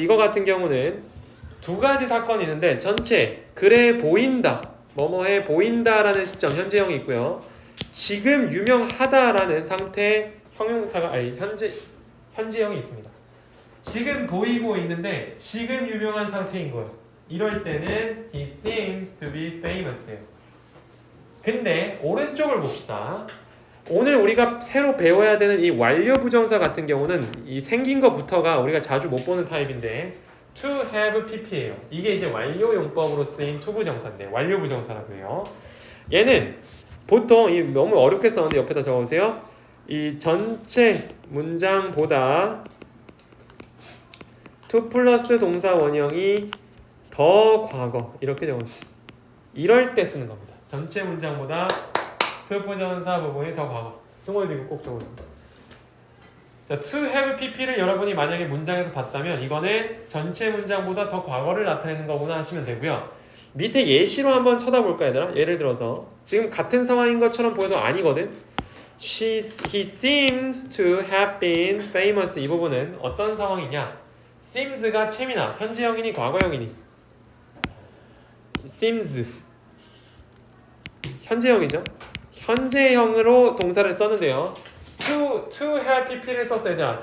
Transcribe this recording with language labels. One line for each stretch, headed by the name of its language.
Korean: 이거 같은 경우는 두 가지 사건이 있는데 전체 그래 보인다. 뭐뭐해 보인다라는 시점 현재형이 있고요. 지금 유명하다라는 상태 형용사가 현재형이 있습니다. 지금 보이고 있는데 지금 유명한 상태인 거예요. 이럴 때는
English: he seems to be famous
Korean: 예요. 근데 오른쪽을 봅시다. 오늘 우리가 새로 배워야 되는 이 완료 부정사 같은 경우는 이 생긴 거부터가 우리가 자주 못 보는 타입인데
English: to have pp
Korean: 예요. 이게 이제 완료 용법으로 쓰인 투부정사인데 완료 부정사라고 해요. 얘는 보통 이 너무 어렵게 썼는데 옆에다 적어보세요. 이 전체 문장보다 to 플러스 동사 원형이 더 과거 이렇게 적어주세요. 이럴 때 쓰는 겁니다. 전체 문장보다 to 부정사 부분이 더 과거. 스몰 이거 꼭 적어주세요. 자,
English: to have pp
Korean: 를 여러분이 만약에 문장에서 봤다면 이거는 전체 문장보다 더 과거를 나타내는 거구나 하시면 되고요. 밑에 예시로 한번 쳐다볼까 얘들아? 예를 들어서 지금 같은 상황인 것처럼 보여도 아니거든.
English: He seems to have been famous.
Korean: 이 부분은 어떤 상황이냐? seems가 채미나 현재형이니 과거형이니? seems 현재형이죠. 현재형으로 동사를 썼는데요. to have pp를 썼어야 돼.